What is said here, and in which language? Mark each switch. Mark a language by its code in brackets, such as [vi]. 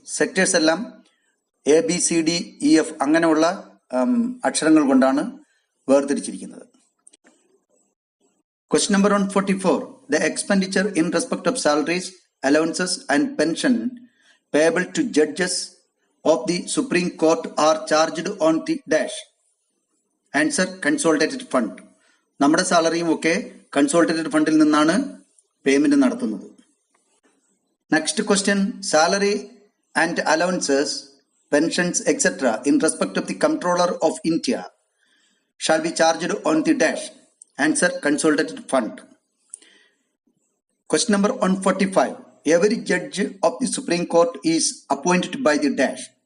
[ml] Sectors എല്ലാം ABCDEF അങ്ങനെയുള്ള അക്ഷരങ്ങൾ കൊണ്ടാണ് വേർതിരിച്ചിരിക്കുന്നത്. [en] Question number 144. The expenditure in respect of salaries, allowances and pension payable to judges of the Supreme Court are charged on the dash. Answer, consolidated fund. [ml] നമ്മുടെ സാലറിയും ഒക്കെ consolidated ഫണ്ടിൽ നിന്നാണ് payment നടത്തുന്നത്. [en] Next question. Salary and allowances, pensions, etc. in respect of the Comptroller of India shall be charged on the dash. Answer, consolidated fund. Question number 145. Every judge of the Supreme Court is appointed by the dash.